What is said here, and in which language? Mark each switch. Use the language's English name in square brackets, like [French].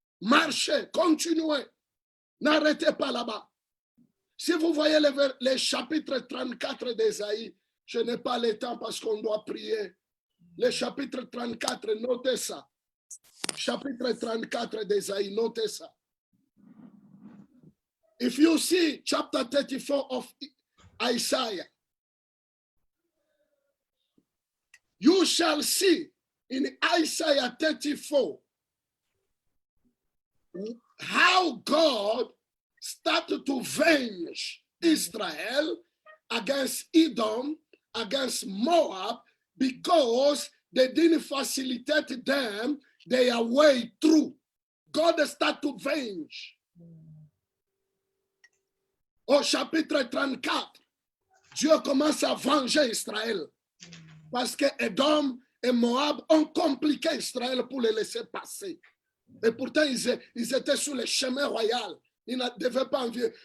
[French] Marchez, continuez. N'arrêtez pas là-bas. Si vous voyez les chapitres 34 d'Ésaïe, je n'ai pas le temps parce qu'on doit prier. Le chapitre 34, notez ça. Chapitre 34 d'Ésaïe, notez ça. [English] If you see chapter 34 of Isaiah, you shall see in Isaiah 34 how God started to avenge Israel against Edom, against Moab, because they didn't facilitate them their way through. God started to avenge. [French] Au chapitre 34, Dieu commence à venger Israël parce que Edom et Moab ont compliqué Israël pour les laisser passer. Et pourtant, ils étaient sur le chemin royal. Ils ne devaient pas envier.